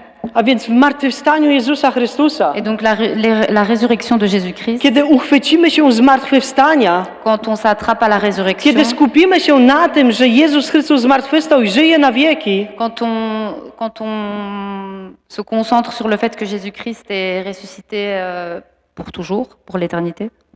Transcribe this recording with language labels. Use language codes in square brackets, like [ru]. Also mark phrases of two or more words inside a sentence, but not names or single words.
[pl] A więc w zmartwychwstaniu Jezusa Chrystusa, [fr] Et donc la résurrection de Jésus-Christ, [pl] kiedy uchwycimy się zmartwychwstania, [fr] quand on s'attrape à la résurrection, [pl] kiedy skupimy się na tym, że Jezus Chrystus zmartwychwstał i żyje na wieki, [fr] quand on se concentre sur le fait que Jésus-Christ est ressuscité pour toujours, pour l'éternité,